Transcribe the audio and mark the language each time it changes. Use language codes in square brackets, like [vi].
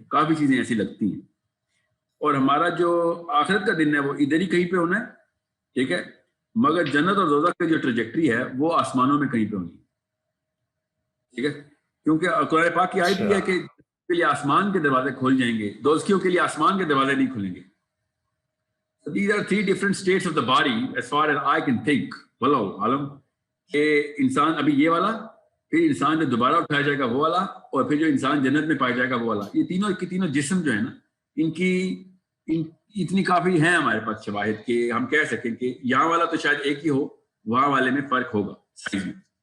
[ur] کافی چیزیں ایسی لگتی ہیں، اور ہمارا جو آخرت کا دن ہے وہ ادھر ہی کہیں پہ ہونا ہے، ٹھیک ہے، مگر جنت اور دوزخ کی جو ٹریجیکٹری ہے وہ آسمانوں میں کہیں پہ ہونی ہے، ٹھیک ہے، کیونکہ قرآن پاک کی آیت بھی ہے کہ کے لیے آسمان کے دروازے کھول جائیں گے، دوزخیوں کے لیے آسمان کے دروازے نہیں کھلیں گے. [en] So these are 3 different states of the body as far as I can think. [ur] واللہ عالم کہ انسان ابھی یہ والا، پھر انسان جو دوبارہ اٹھایا جائے گا وہ والا، اور پھر جو انسان جنت میں پایا جائے گا وہ والا. یہ تینوں کے تینوں جسم جو ہے نا، ان کی اتنی کافی ہیں ہمارے پاس شواہد کہ ہم کہہ سکیں کہ یہاں والا تو شاید ایک ہی ہو، وہاں والے میں فرق ہوگا سائز میں.